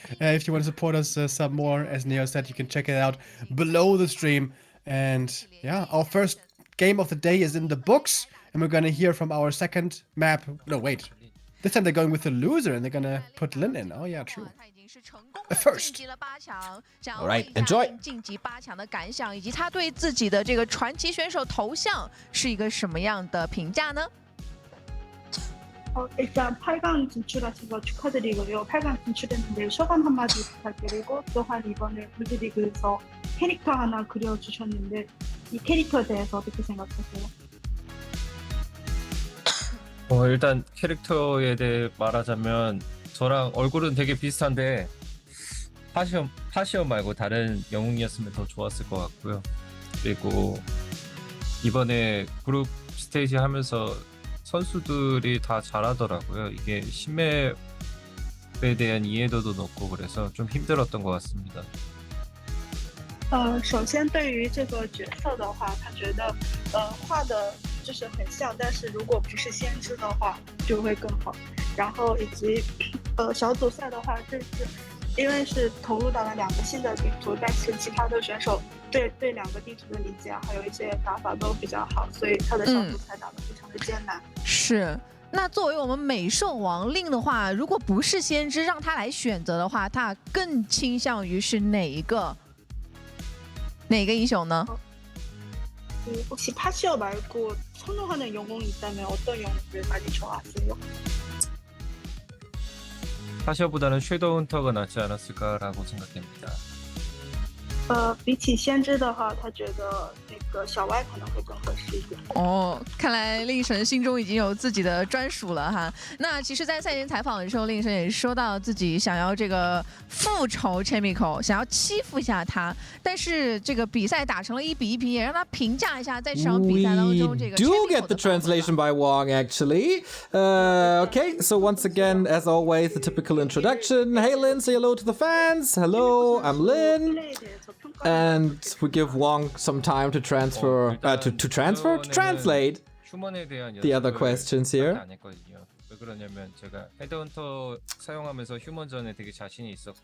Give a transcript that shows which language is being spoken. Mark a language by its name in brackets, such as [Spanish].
[English] If you want to support us some more, as Neo said, you can check it out below the stream. And yeah, our first game of the day is in the books, and we're gonna hear from our second map. No, wait. This time they're going with the loser, and they're gonna put Lin in. Oh yeah, true. First. All right, enjoy. [Chinese] 晋级8强的感想，以及他对自己的这个传奇选手头像是一个什么样的评价呢？ [Korean] 일단 8강 진출하셔서 축하드리고요. 8강 진출했는데 소감 한마디 부탁드리고 또한 이번에 골드리그에서 캐릭터 하나 그려주셨는데 이 캐릭터에 대해서 어떻게 생각하세요? 일단 캐릭터에 대해 말하자면 저랑 얼굴은 되게 비슷한데 파시엄 말고 다른 영웅이었으면 더 좋았을 것 같고요. 그리고 이번에 그룹 스테이지 하면서 선수들이 다 잘하더라고요. 이게 신맵에 대한 이해도도 높고 그래서 좀 힘들었던 것 같습니다. [Chinese] 首先对于这个角色的话，他觉得画的就是很像，但是如果不是先知的话就会更好。然后以及小组赛的话，这次因为是投入到了2个新的地图，但是其他的选手对2个地图的理解还有一些打法都比较好，所以他的小组赛打得非常的艰难。是。那作为我们美兽王令的话，如果不是先知让他来选择的话，他更倾向于是哪一个英雄呢？ [Korean] 혹시 파시어 말고 선호하는 영웅이 있다면 어떤 영웅을 많이 좋아하세요? 파시어보다는 섀도우 헌터가 낫지 않았을까라고 생각됩니다. [Chinese] 比起先知的话，他觉得那个小歪可能会更合适一点。哦，看来令神心中已经有自己的专属了哈。那其实，在赛前采访的时候，令神也说到自己想要这个复仇 Chaemiko， 想要欺负一下他。但是这个比赛打成了1比1平，也让他评价一下在这场比赛当中这个 [English] We do get the translation by Wong actually. Okay, so once again, as always, the typical introduction. Hey Lin, say hello to the fans. Hello, I'm Lin. And we give Wong some time to transfer, to translate the other questions here. [Korean] 왜 그러냐면 제가 헤드헌터 사용하면서 휴먼전에 되게 자신이 있었고.